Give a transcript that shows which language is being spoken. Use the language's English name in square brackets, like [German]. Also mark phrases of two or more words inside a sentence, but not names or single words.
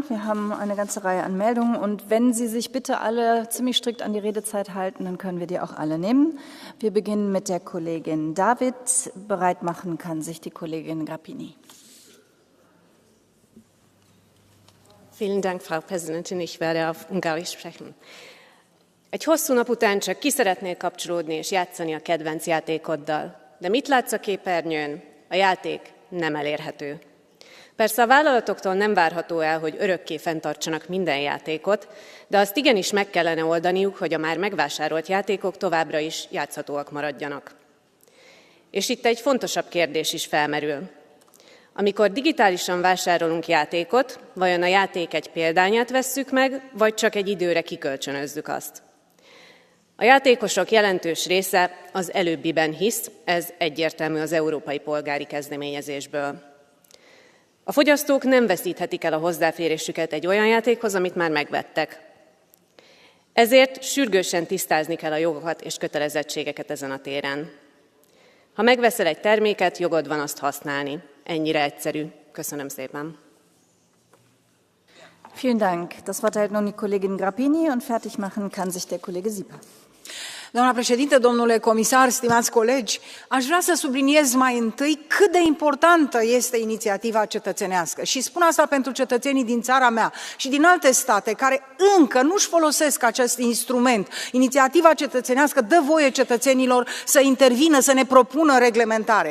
[German] Wir haben eine ganze Reihe an Meldungen. Und wenn Sie sich bitte alle ziemlich strikt an die Redezeit halten, dann können wir die auch alle nehmen. Wir beginnen mit der Kollegin David. Bereit machen kann sich die Kollegin Grappini. Vielen Dank, Frau Präsidentin. Ich werde auf Ungarisch sprechen. [Hungarian] Egy hosszú nap után csak ki szeretnél kapcsolódni és játszani a kedvenc játékoddal. De mit látsz a képernyőn? A játék nem elérhető. Persze a vállalatoktól nem várható el, hogy örökké fenntartsanak minden játékot, de azt igenis meg kellene oldaniuk, hogy a már megvásárolt játékok továbbra is játszhatóak maradjanak. És itt egy fontosabb kérdés is felmerül. Amikor digitálisan vásárolunk játékot, vajon a játék egy példányát vesszük meg, vagy csak egy időre kikölcsönözzük azt? A játékosok jelentős része az előbbiben hisz, ez egyértelmű az európai polgári kezdeményezésből. A fogyasztók nem veszíthetik el a hozzáférésüket egy olyan játékhoz, amit már megvettek. Ezért sürgősen tisztázni kell a jogokat és kötelezettségeket ezen a téren. Ha megveszel egy terméket, jogod van azt használni. Ennyire egyszerű. Köszönöm szépen. [German] Vielen Dank. Das Wort erhält nun die Kollegin Grappini und fertig machen kann sich der Kollege Sieper. [Romanian] Doamna președintă, domnule comisar, stimați colegi, aș vrea să subliniez mai întâi cât de importantă este inițiativa cetățenească. Și spun asta pentru cetățenii din țara mea și din alte state care încă nu-și folosesc acest instrument. Inițiativa cetățenească dă voie cetățenilor să intervină, să ne propună reglementare.